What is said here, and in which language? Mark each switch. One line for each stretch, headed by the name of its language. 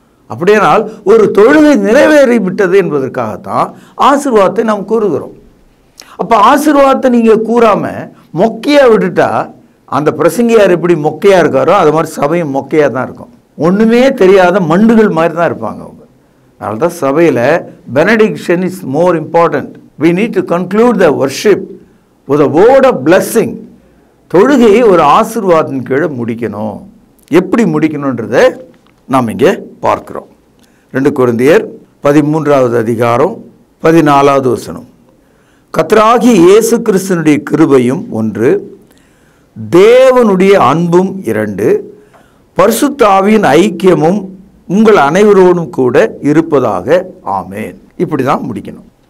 Tamil: அப்படியானால் ஒரு தொழுகை நிறைவேறி விட்டது என்பதற்காகத்தான் ஆசீர்வாதத்தை நாம் கூறுகிறோம். அப்போ ஆசீர்வாதத்தை நீங்கள் கூறாமல் மொக்கையாக விட்டுட்டா அந்த பிரசங்கியார் எப்படி மொக்கையாக இருக்காரோ அது மாதிரி சபையும் மொக்கையாக தான் இருக்கும். ஒன்றுமே தெரியாத மண்டுகள் மாதிரி தான் இருப்பாங்க அவங்க. அதனால தான் சபையில்
English: Benediction is more important. we need to conclude the worship with a word of blessing.
Tamil: தொழுகையை ஒரு ஆசீர்வாதத்தின் கீழே முடிக்கணும். எப்படி முடிக்கணுன்றதை நாம் இங்கே பார்க்கிறோம். 2 கொரிந்தியர் 13வது அதிகாரம் 14வது வசனம். கர்த்தராகிய இயேசு கிறிஸ்துவினுடைய கிருபையும் 1, தேவனுடைய அன்பும் 2, பரிசுத்த ஆவியின் ஐக்கியமும் உங்கள் அனைவரோடும் கூட இருப்பதாக ஆமேன். இப்படி தான் முடிக்கணும்.